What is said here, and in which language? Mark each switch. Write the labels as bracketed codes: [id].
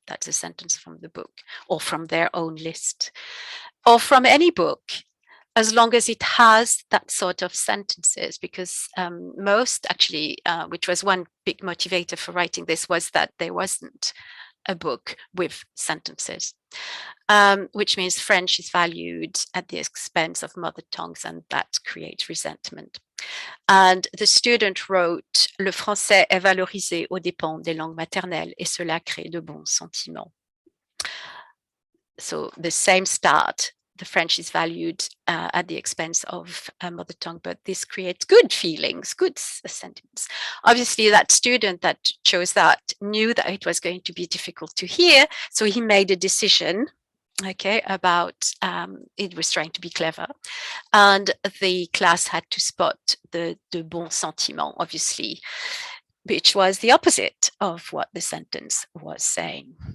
[en] That's a sentence from the book or from their own list or from any book, as long as it has that sort of sentences, because most actually, which was one big motivator for writing this, was that there wasn't a book with sentences, which means French is valued at the expense of mother tongues, and that creates resentment. And the student wrote, [fr] "Le français est valorisé aux dépens des langues maternelles et cela crée de bons sentiments." [en] So the same start. The French is valued at the expense of mother tongue, but this creates good feelings, good sentiments. Obviously, that student that chose that knew that it was going to be difficult to hear, so he made a decision, okay, about it was trying to be clever, and the class had to spot the bon sentiment, obviously, which was the opposite of what the sentence was saying.